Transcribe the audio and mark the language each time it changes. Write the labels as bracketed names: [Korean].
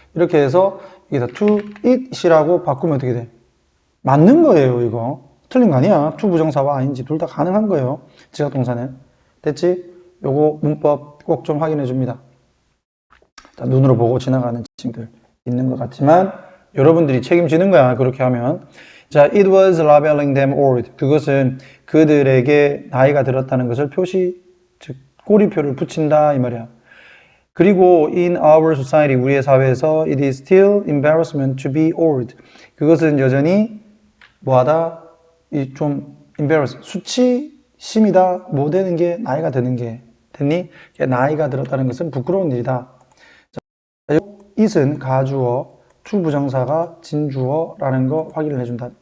[Korean] 이렇게 해서 여기다 to eat이라고 바꾸면 어떻게 돼? 맞는 거예요, 이거. 틀린 거 아니야. to 부정사와 ing 둘 다 가능한 거예요. 지각동사는. 됐지? 요거 문법 꼭 좀 확인해 줍니다. 자, 눈으로 보고 지나가는 친구들 있는 것 같지만 여러분들이 책임지는 거야. 그렇게 하면. [English] 자, it was labeling them old. [Korean] 그것은 그들에게 나이가 들었다는 것을 표시, 즉 꼬리표를 붙인다 이 말이야. 그리고 [English] in our society, [Korean] 우리의 사회에서 [English] it is still embarrassment to be old. [Korean] 그것은 여전히 뭐하다? 좀 embarrass, 수치심이다. 못 되는 게 나이가 드는 게 됐니? 나이가 들었다는 것은 부끄러운 일이다. 자, it은 가주어, to 부정사가 진주어라는 거 확인을 해준다.